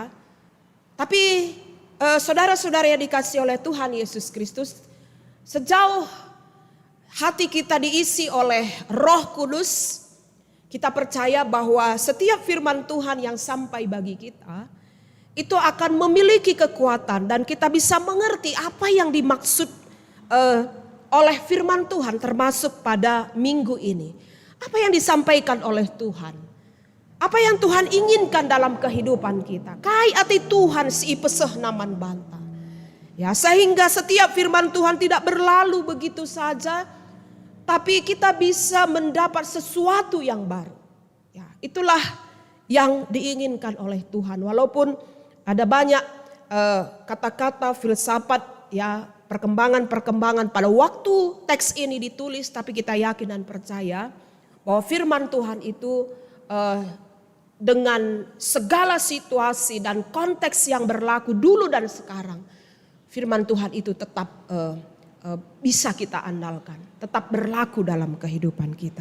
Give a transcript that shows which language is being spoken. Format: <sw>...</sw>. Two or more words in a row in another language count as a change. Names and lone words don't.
<id>Tapi saudara-saudara yang dikasihi oleh Tuhan Yesus Kristus, sejauh hati kita diisi oleh Roh Kudus, kita percaya bahwa setiap firman Tuhan yang sampai bagi kita itu akan memiliki kekuatan dan kita bisa mengerti apa yang dimaksud oleh firman Tuhan, termasuk pada minggu ini. Apa yang disampaikan oleh Tuhan? Apa yang Tuhan inginkan dalam kehidupan kita?</id> <btx>Kai ati Tuhan si peseh naman banta.</btx> <id>Ya, sehingga setiap firman Tuhan tidak berlalu begitu saja, tapi kita bisa mendapat sesuatu yang baru. Ya, itulah yang diinginkan oleh Tuhan. Walaupun ada banyak kata-kata filsafat, ya, perkembangan-perkembangan pada waktu teks ini ditulis, tapi kita yakin dan percaya bahwa firman Tuhan itu dengan segala situasi dan konteks yang berlaku dulu dan sekarang, firman Tuhan itu tetap bisa kita andalkan, tetap berlaku dalam kehidupan kita.</id>